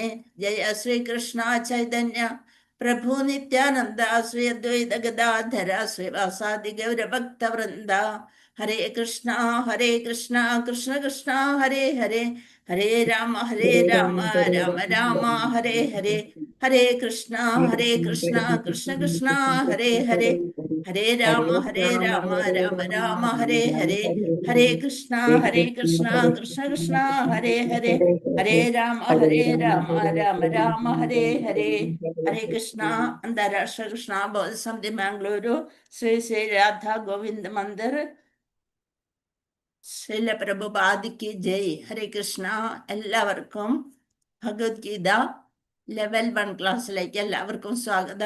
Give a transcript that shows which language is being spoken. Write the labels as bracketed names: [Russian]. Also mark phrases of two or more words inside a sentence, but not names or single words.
[Sanskrit] जय श्रीकृष्ण चैतन्य प्रभु नित्यानन्द श्री अद्वैत गदाधर श्रीवासादि गौरभक्तवृन्द. ഹരേ കൃഷ്ണ കൃഷ്ണ കൃഷ്ണ ഹരേ ഹരേ ഹരേ രാമ രാമ രാമ ഹരേ ഹരേ. ഹരേ കൃഷ്ണ കൃഷ്ണ കൃഷ്ണ ഹരേ ഹരേ ഹരേ രാമ രാമ രാമ ഹരേ ഹരേ. ഹരേ കൃഷ്ണ കൃഷ്ണ കൃഷ്ണ ഹരേ ഹരേ ഹരേ രാമ രാമ രാമ ഹരേ ഹരേ. ഹരേ കൃഷ്ണ. [Malayalam] അന്താരാഷ്ട്ര കൃഷ്ണ ബോധസമിതി ബാംഗ്ലൂരു ശ്രീ ശ്രീ രാധാ ഗോവിന്ദ് മന്ദിർ ശൈല പ്രഭുപാദിക്ക് ജയ്. ഹരേ കൃഷ്ണ. എല്ലാവർക്കും ഭഗവത്ഗീത ലെവൽ 1 ക്ലാസ്സിലേക്ക് എല്ലാവർക്കും സ്വാഗതം.